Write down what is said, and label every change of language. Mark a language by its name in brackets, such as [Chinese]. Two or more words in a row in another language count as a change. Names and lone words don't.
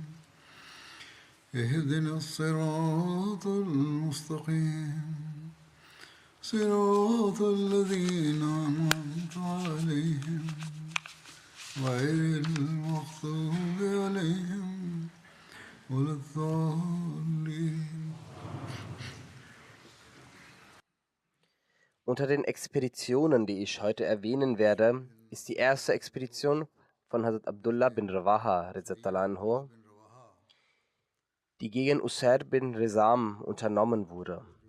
[Arabic] اهدنا الصراط المستقيم صراط الذين أنعمت عليهم غير المغضوب عليهم ولا الضالين. [German] Unter den Expeditionen, die ich heute erwähnen werde, ist die erste Expedition von Hazrat Abdullah bin Rawaha, [Arabic] رضي الله عنه, [German] die gegen Usair bin Rizam unternommen wurde.